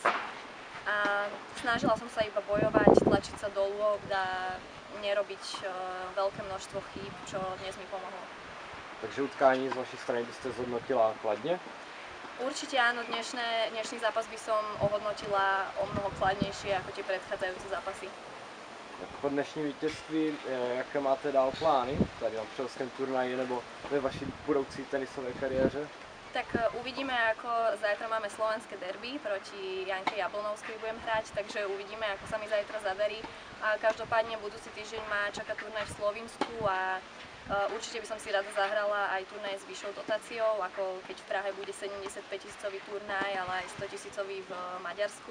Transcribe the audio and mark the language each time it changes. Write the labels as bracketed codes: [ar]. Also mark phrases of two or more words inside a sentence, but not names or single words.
[sk] A snažila som sa iba bojovať, tlačiť sa do lôb a nerobiť veľké množstvo chýb, čo dnes mi pomohlo. [cs] Takže utkání z vaší strany byste zhodnotila kladne? [sk] Určite áno, dnešný zápas by som ohodnotila o mnoho kladnejšie ako tie predchádzajúce zápasy. [cs] Po dnešním vítězství, jaké máte dál plány tady na předovském turnaji nebo ve vaší budoucí tenisové kariéře? [sk] Tak uvidíme, ako zajtra máme slovenské derby, proti Janke Jablonovskej budem hrať, takže uvidíme, ako sa mi zajtra zadarí. A každopádne budúci týždeň ma čaká turnaj v Slovinsku a určite by som si rada zahrala aj turnaj s vyššou dotáciou, ako keď v Prahe bude 75 000-ový turnaj, ale aj 100 000-ový v Maďarsku.